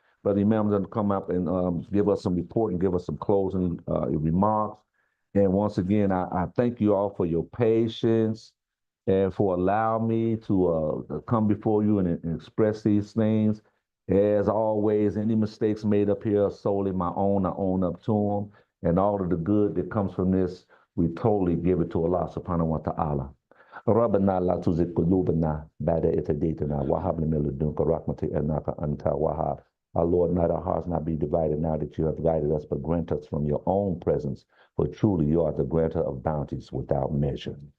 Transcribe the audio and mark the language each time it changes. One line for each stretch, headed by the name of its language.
English: But the Imam is going to come up and give us some report and give us some closing remarks. And once again, I thank you all for your patience and for allowing me to come before you and express these things. As always, any mistakes made up here are solely my own. I own up to them. And all of the good that comes from this, we totally give it to Allah subhanahu wa ta'ala.
Arabic: ربنا لا تزغ قلوبنا بعد إذ هديتنا وهب لنا من لدنك رحمة إنك أنت الوهاب.
English: Our Lord, let our hearts not be divided now that you have guided us, but grant us from your own presence, for truly you are the granter of bounties without measure.